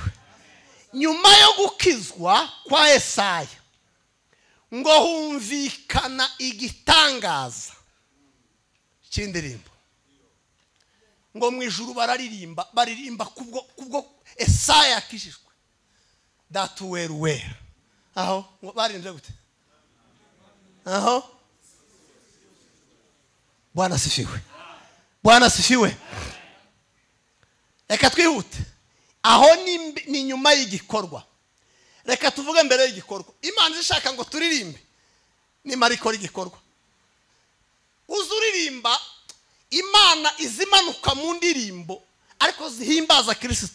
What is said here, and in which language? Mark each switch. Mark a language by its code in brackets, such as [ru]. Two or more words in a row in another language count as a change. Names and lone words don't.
[rw] Nyuma yo gukizwa kwa Esaya ngo humvikana igitangaza cy'indirimbo. Ngo mu ijuru baririmba kubwo Esaya yakishijwe. That were. Aho ngo baririmbye gute? Aho. [sw] Bwana asifiwe. Bwana asifiwe. [rw] Reka twihute. Aho ni nyuma y'igikorwa. Reka tuvuge mbere y'igikorwa. Imana ishaka ngo turirimbe ni mariko y'igikorwa. Uzuririmba Imana izimanuka mu ndirimbo ariko zihimbaza Kristo.